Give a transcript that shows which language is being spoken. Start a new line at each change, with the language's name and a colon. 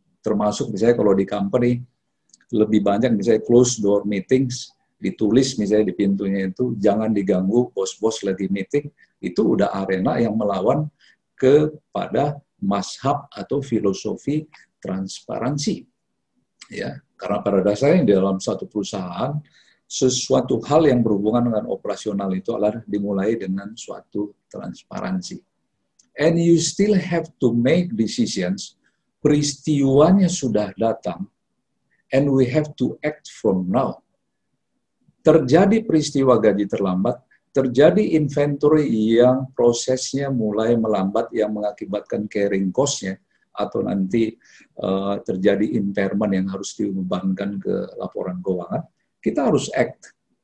Indonesian: Termasuk misalnya kalau di company, lebih banyak misalnya close door meetings, ditulis misalnya di pintunya itu, jangan diganggu, bos-bos lagi meeting, itu udah arena yang melawan kepada mazhab atau filosofi transparansi. Ya, karena pada dasarnya di dalam satu perusahaan, sesuatu hal yang berhubungan dengan operasional itu adalah dimulai dengan suatu transparansi.
English: And you still have to make decisions,
Indonesian: peristiwanya sudah datang,
English: and we have to act from now.
Indonesian: Terjadi peristiwa gaji terlambat, terjadi inventory yang prosesnya mulai melambat yang mengakibatkan carrying cost-nya, atau nanti terjadi impairment yang harus dibebankan ke laporan keuangan, kita harus act.